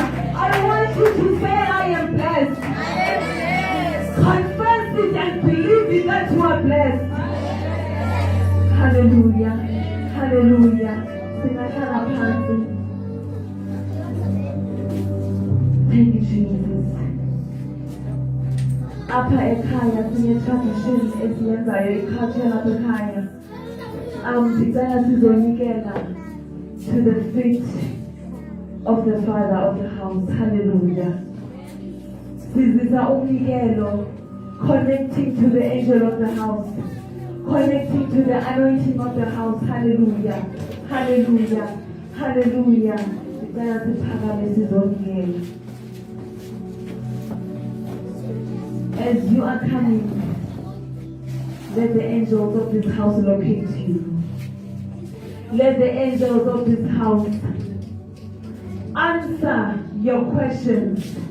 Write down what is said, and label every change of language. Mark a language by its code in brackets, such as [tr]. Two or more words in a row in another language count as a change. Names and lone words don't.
[en] I want you to say, I am blessed. Confess it and believe it that you are blessed. Hallelujah. Hallelujah. Thank you, Jesus. [xh] Apha ekhaya sine-tradition esiyenzayo i-culture lapha ekhaya. Ndicela sizonikela [en] to the feet of the father of the house. [xh] Hallelujah. Sizisa umnikelo, [en] connecting to the angel of the house, connecting to the anointing of the house. Hallelujah. Hallelujah. Hallelujah. [xh] Sicela siphakame sizongena. [en] As you are coming, let the angels of this house locate you. Let the angels of this house answer your questions.